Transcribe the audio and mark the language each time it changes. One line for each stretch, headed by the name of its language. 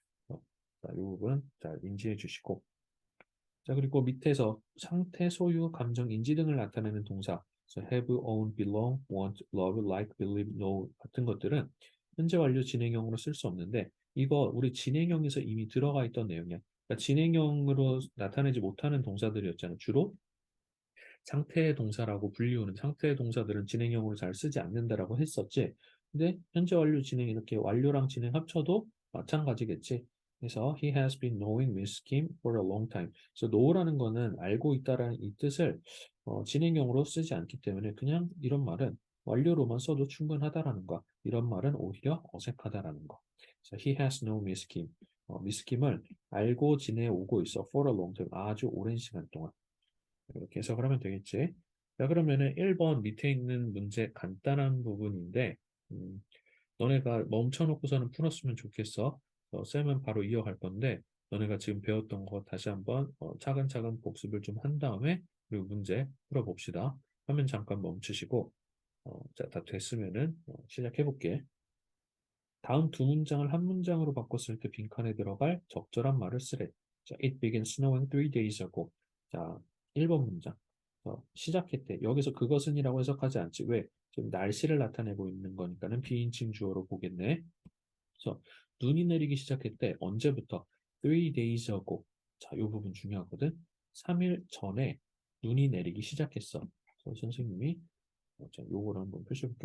Korean: 자, 이 부분 잘 인지해 주시고. 자, 그리고 밑에서 상태, 소유, 감정, 인지 등을 나타내는 동사, 그래서
English: have, own, belong, want, love, like, believe, know
Korean: 같은 것들은 현재 완료 진행형으로 쓸 수 없는데 이거 우리 진행형에서 이미 들어가 있던 내용이야. 그러니까 진행형으로 나타내지 못하는 동사들이었잖아. 주로 상태의 동사라고 불리우는 상태의 동사들은 진행형으로 잘 쓰지 않는다라고 했었지. 근데 현재 완료 진행 이렇게 완료랑 진행 합쳐도 마찬가지겠지. 그래서
English: he has been knowing Miss Kim for a long time.
Korean: 그래서 know라는 거는 알고 있다라는 이 뜻을 진행형으로 쓰지 않기 때문에 그냥 이런 말은 완료로만 써도 충분하다라는 거. 이런 말은 오히려 어색하다라는 거. 그래서
English: he has known Miss Kim.
Korean: 미스 킴을 알고 지내오고 있어.
English: for a long time.
Korean: 아주 오랜 시간 동안. 이렇게 해석을 하면 되겠지. 자, 그러면은 1번 밑에 있는 문제 간단한 부분인데, 음, 너네가 멈춰놓고서는 풀었으면 좋겠어. 쌤은 바로 이어갈 건데, 너네가 지금 배웠던 거 다시 한번 차근차근 복습을 좀 한 다음에, 그리고 문제 풀어봅시다. 화면 잠깐 멈추시고, 자, 다 됐으면은 시작해 볼게. 다음 두 문장을 한 문장으로 바꿨을 때 빈칸에 들어갈 적절한 말을 쓰래. 자,
English: It began snowing 3 days ago.
Korean: 자, 1번 문장. 시작했대. 여기서 그것은이라고 해석하지 않지. 왜? 지금 날씨를 나타내고 있는 거니까는 비인칭 주어로 보겠네. 그래서 눈이 내리기 시작했대. 언제부터?
English: 3 days ago.
Korean: 자, 이 부분 중요하거든. 3일 전에 눈이 내리기 시작했어. 그래서 선생님이 자, 요거를 한번 표시해볼게.